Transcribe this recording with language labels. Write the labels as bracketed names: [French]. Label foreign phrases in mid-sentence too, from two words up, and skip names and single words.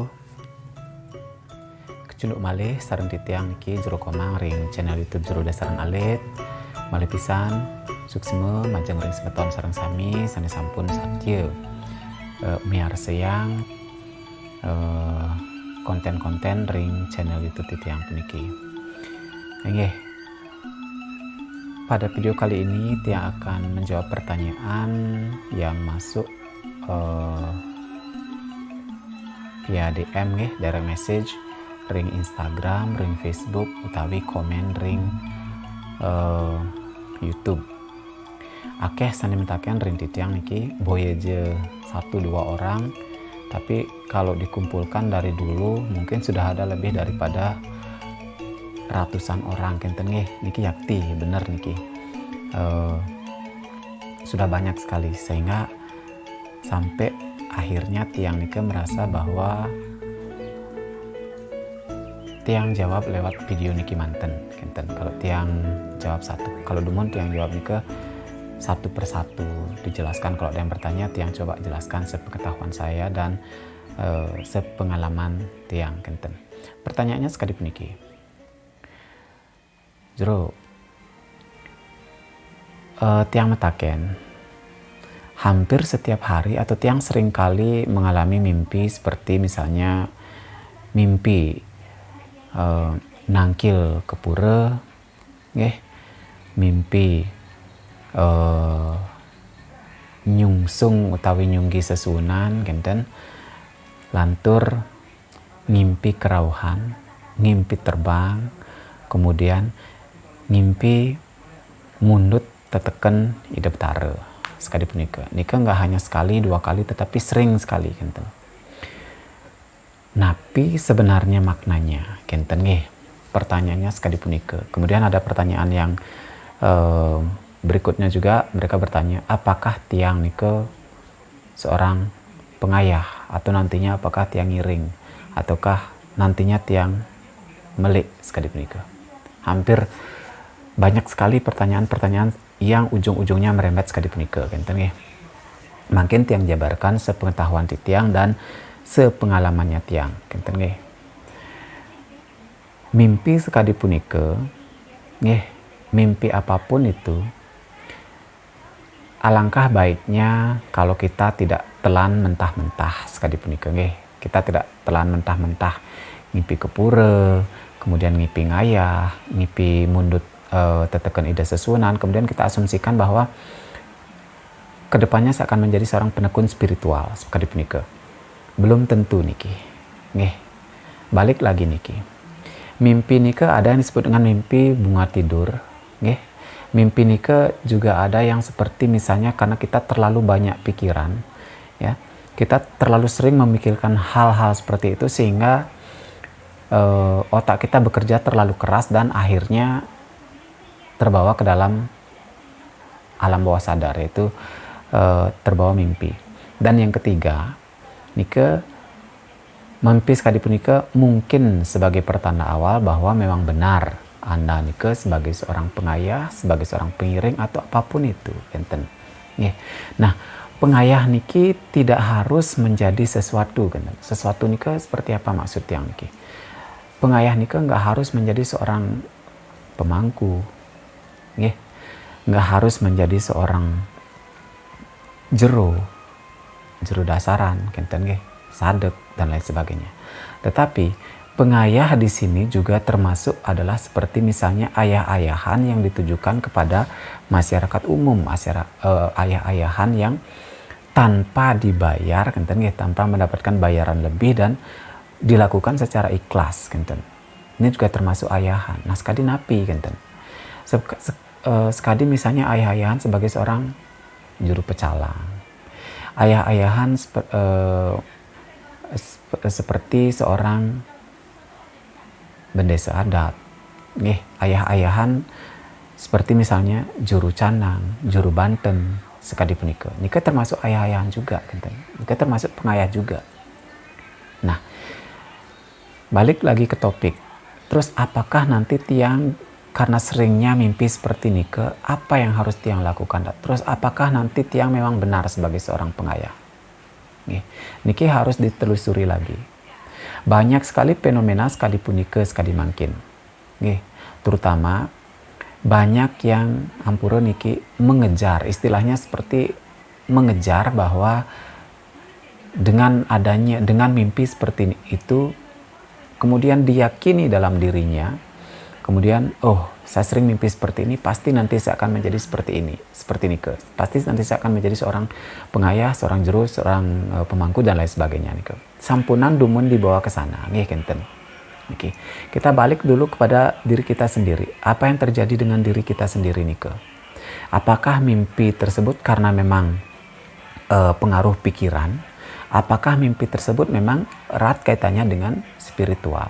[Balinese] Kecunduk malih sareng titiang niki jero komang ring channel YouTube Jero Dasaran Alit. Malih pisan sukseme majeng ring semeton sareng sami sane sampun satya miar sayang konten-konten ring channel YouTube titiang puniki. Nggih. [Indonesian] Pada video kali ini Tiang akan menjawab pertanyaan yang masuk via DM nggih, [English] direct message [Balinese] ring Instagram, ring Facebook utawi komen ring YouTube. Akeh sanemtaken ring titiang niki boye je [Indonesian] 1-2 orang, tapi kalau dikumpulkan dari dulu mungkin sudah ada lebih daripada ratusan orang [Balinese] kenten nggih. Niki yakti bener niki [Indonesian] sudah banyak sekali, sehingga sampai akhirnya tiang nike merasa bahwa tiang jawab lewat video [Balinese] niki manten kenten. [Indonesian] Kalau tiang jawab satu, kalau dumun tiang jawab nike satu persatu dijelaskan. Kalau ada yang bertanya tiang coba jelaskan sepengetahuan saya dan sepengalaman tiang kenten. Pertanyaannya sekali puniki, [Balinese] Jero tiang metaken [Indonesian] hampir setiap hari atau tiang sering kali mengalami mimpi seperti misalnya mimpi [Balinese] nangkil ke pura, mimpi nyungsung utawi nyunggi sesunan kenten, lantur ngimpi kerauhan, ngimpi terbang, kemudian ngimpi mundut teteken hidup tare. [Indonesian] Sekali punika nika nggak hanya sekali 2 kali tetapi sering sekali kenten. Napi sebenarnya maknanya [Balinese] kenten nggih, [Indonesian] pertanyaannya sekali punika. Kemudian ada pertanyaan yang berikutnya juga, mereka bertanya apakah tiang nika seorang pengayah atau nantinya apakah tiang ngiring ataukah nantinya tiang melik. Sekali punika hampir banyak sekali pertanyaan-pertanyaan yang ujung-ujungnya merembet sekali punika [Balinese] kenten nggih. [Indonesian] Makin tiang jabarkan sepengetahuan tiang dan sepengalamannya tiang [Balinese] kenten nggih. [Indonesian] Mimpi sekali punika nggih, mimpi apapun itu alangkah baiknya kalau kita tidak telan mentah-mentah sekali punika nggih. Kita tidak telan mentah-mentah ngimpi ke pura, kemudian [Balinese] ngipi ngayah, ngipi mundut teteken ida sesunan, [Indonesian] kemudian kita asumsikan bahwa kedepannya saya akan menjadi seorang penekun spiritual sekali punika. Belum tentu niki nggih. Balik lagi niki, mimpi nika ada yang disebut dengan mimpi bunga tidur nggih. Mimpi nika juga ada yang seperti misalnya karena kita terlalu banyak pikiran ya, kita terlalu sering memikirkan hal-hal seperti itu sehingga otak kita bekerja terlalu keras dan akhirnya terbawa ke dalam alam bawah sadar, yaitu terbawa mimpi. Dan yang ketiga nika, mimpi sekali punika mungkin sebagai pertanda awal bahwa memang benar Anda nika sebagai seorang pengayah, sebagai seorang pengiring atau apapun itu enten. Nah, pengayah niki tidak harus menjadi sesuatu kan. Sesuatu nika seperti apa maksud yang niki? Pengayah nika nggak harus menjadi seorang pemangku, nggak harus menjadi seorang jero dasaran [Balinese] kenten nggih, [Indonesian] sadek dan lain sebagainya. Tetapi pengayah di sini juga termasuk adalah seperti misalnya ayah-ayahan yang ditujukan kepada masyarakat umum, ayah-ayahan yang tanpa dibayar [Balinese] kenten nggih, [Indonesian] tanpa mendapatkan bayaran lebih dan dilakukan secara ikhlas kenten. Ini juga termasuk ayahan. Nah, sekali [Balinese] napi kenten. [Indonesian] Sekali misalnya ayah-ayahan sebagai seorang juru pecalang, ayah-ayahan seperti seorang bendesa adat, ayah-ayahan seperti misalnya juru canang, juru banten sekali punika. Nika termasuk ayah-ayahan juga kenten. Nika termasuk pengayah juga. Nah, balik lagi ke topik. Terus apakah nanti tiang karena seringnya mimpi seperti nike, apa yang harus tiang lakukan? Terus apakah nanti tiang memang benar sebagai seorang pengayah? Nggih. Niki harus ditelusuri lagi. Banyak sekali fenomena sekali punika sekali mangkin. Nggih. Terutama banyak yang ampura niki mengejar, istilahnya seperti mengejar bahwa dengan mimpi seperti itu, kemudian diyakini dalam dirinya, kemudian saya sering mimpi seperti ini, pasti nanti saya akan menjadi seperti ini, seperti nike. Pasti nanti saya akan menjadi seorang pengayah, seorang juru, seorang pemangku dan lain sebagainya nike. [Balinese] Sampunan dumun [Indonesian] dibawa ke sana, [Balinese] nggih kenten. [Indonesian] Oke. Kita balik dulu kepada diri kita sendiri. Apa yang terjadi dengan diri kita sendiri nike? Apakah mimpi tersebut karena memang pengaruh pikiran? Apakah mimpi tersebut memang erat kaitannya dengan spiritual?